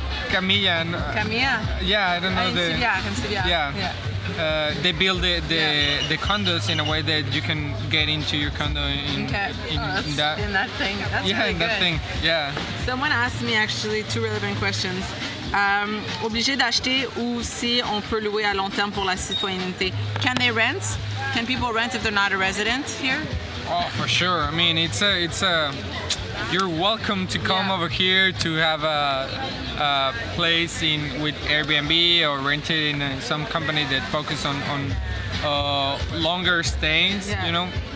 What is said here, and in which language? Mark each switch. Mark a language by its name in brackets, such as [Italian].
[English] Camilla. Camilla? Yeah, I don't know the. Civière. Yeah. They build the condos in a way that you can get into your condo in that thing. That's really in that good. thing. Yeah. Someone asked me actually 2 relevant questions. [French] Obligé d'acheter ou si on peut louer à long terme pour la citoyenneté? [English] Can they rent? Can people rent if they're not a resident here? Oh, for sure. I mean, it's a. You're welcome to come over here to have a place with Airbnb or rent it in some company that focus on longer stays, you know.